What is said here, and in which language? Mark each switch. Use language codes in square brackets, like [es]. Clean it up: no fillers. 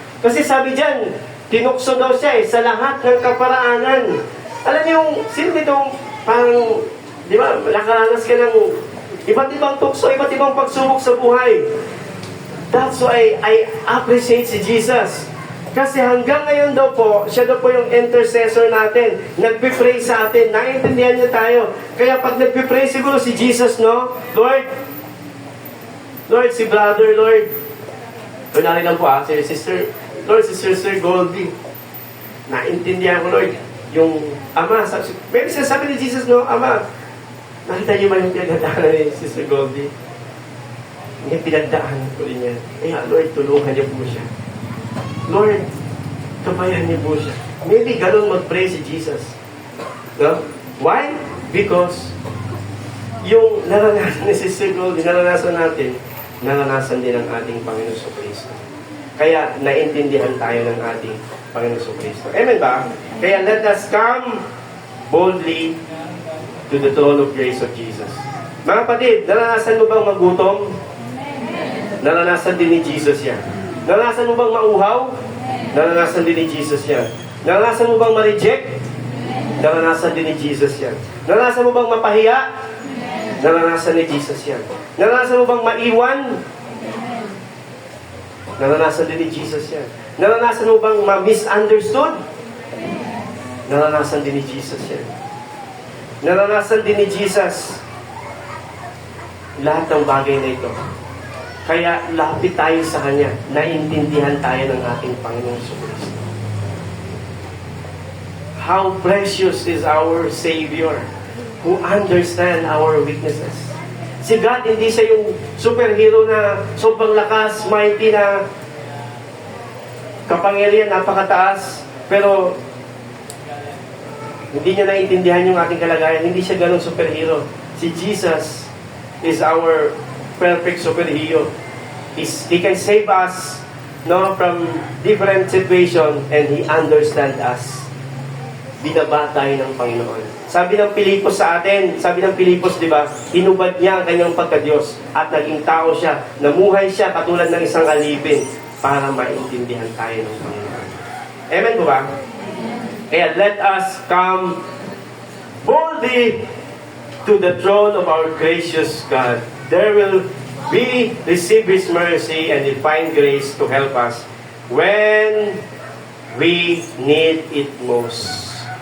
[tl] Kasi sabi dyan, tinukso daw siya sa lahat ng kaparaanan. Alam niyo, sino ditong parang, di ba, nakaranas ka ng iba't ibang tukso, iba't ibang pagsubok sa buhay. [en] That's why I appreciate si Jesus. [tl] Kasi hanggang ngayon daw po, siya daw po yung intercessor natin. Nagpipray sa atin. Naiintindihan niya tayo. Kaya pag nagpipray siguro si Jesus, no? Lord, si brother, Lord. Kunwari lang po si sister. Lord, si Sister Goldie. Naintindihan ko, Lord. Yung ama, maybe sabi ni Jesus, no? Ama, nakita niyo ba yung pinagdadaanan ni Sister Goldie? May pinagdaanan ko rin yan. Kaya, Lord, tulungan niyo po siya. Lord, kabayan niyo po siya. Maybe ganun mag-pray si Jesus. No? Why? Because yung naranasan ni Sister Goldie, naranasan natin, naranasan din ang ating Panginoon sa Kristo. Kaya, naintindihan tayo ng ating Panginoon sa Kristo. Amen ba? Kaya, [en] let us come boldly to the throne of grace of Jesus. [tl] Mga kapatid, naranasan mo bang magutom? Naranasan din ni Jesus yan. Naranasan mo bang mauhaw? Naranasan din ni Jesus yan. Naranasan mo bang ma-reject? Naranasan din ni Jesus yan. Naranasan mo bang mapahiya? Naranasan ni Jesus yan. Naranasan mo bang maiwan? Naranasan din ni Jesus yan. Naranasan mo bang ma-misunderstood? Naranasan din ni Jesus yan. Naranasan din ni Jesus lahat ng bagay na ito. Kaya lapit tayo sa Kanya, naintindihan tayo ng ating Panginoong Kristo. [en] How precious is our Savior who understand our weaknesses. [tl] Si God, hindi siya yung superhero na sobrang lakas, mighty na kapangyarihan, napakataas, pero hindi niya naiintindihan yung ating kalagayan. Hindi siya ganun superhero. Si Jesus [en] is our perfect superhero. He can save us, no, from different situation, and He understands us. [tl] Binaba tayo ng Panginoon. Sabi ng Pilipos sa atin, sabi ng Pilipos, di ba, hinubad niya ang kanyang pagka-Diyos at naging tao siya, namuhay siya katulad ng isang alipin para maintindihan tayo ng Panginoon. Amen po ba? Kaya [en] let us come boldly to the throne of our gracious God. There will we receive His mercy and find grace to help us when we need it most.